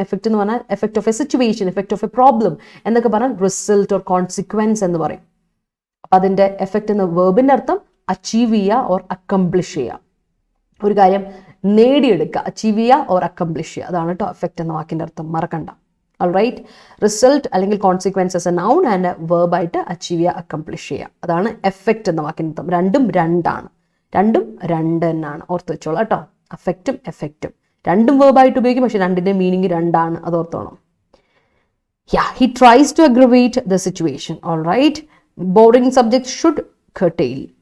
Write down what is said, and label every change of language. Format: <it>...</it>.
<ml>Effect എന്ന് പറഞ്ഞാൽ</ml> <en>effect of a situation, effect of a problem</en> <ml>എന്നൊക്കെ പറഞ്ഞാൽ റിസൾട്ട് ഓർ കോൺസിക്വൻസ് എന്ന് പറയും. അപ്പം അതിൻ്റെ എഫക്റ്റ് എന്ന വേർബിൻ്റെ അർത്ഥം അച്ചീവ് ചെയ്യുക ഓർ അക്കംപ്ലിഷ് ചെയ്യുക, ഒരു കാര്യം നേടിയെടുക്കുക, അച്ചീവ് ചെയ്യുക ഓർ അക്കംപ്ലിഷ് ചെയ്യുക, അതാണ് കേട്ടോ എഫക്റ്റ് എന്ന വാക്കിൻ്റെ അർത്ഥം, മറക്കണ്ട.</ml> <en>All right. Result</en> <ml>അല്ലെങ്കിൽ</ml> <en>consequence as a noun and verb</en> <ml>ആയിട്ട്</ml> <en>achieve ചെയ്യുക, accomplish ചെയ്യുക.</en> <ml>അതാണ് effect എന്ന വാക്കിൻ്റെ അർത്ഥം. രണ്ടും രണ്ടാണ്. രണ്ടും രണ്ട് തന്നെയാണ്. ഓർത്ത് വെച്ചോളാം കേട്ടോ. അഫക്റ്റും എഫക്റ്റും രണ്ടും verb ആയിട്ട് ഉപയോഗിക്കും, പക്ഷെ രണ്ടിൻ്റെ മീനിങ് രണ്ടാണ്. അത് ഓർത്തോണം.</ml> <en>Yeah, he tries to aggravate the situation. All right. Boring subjects should curtail.</en>